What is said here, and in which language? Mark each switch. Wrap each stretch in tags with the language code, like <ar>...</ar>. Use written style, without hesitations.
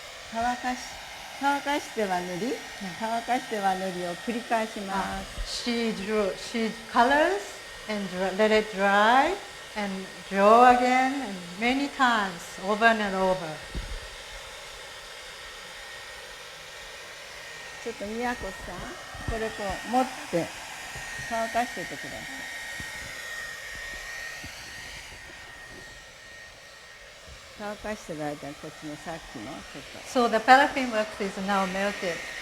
<ja>乾かしては塗り、乾かしては塗りを繰り返します。</ja> <en>She colors and let it dry and draw again and many times over and over.</en> <ja>ちょっと宮子さん、これこう持って乾かしててください。乾かしてる間にこっちのさっきのちょっと。</ja> <en>So the paraffin wax is now melted.</en>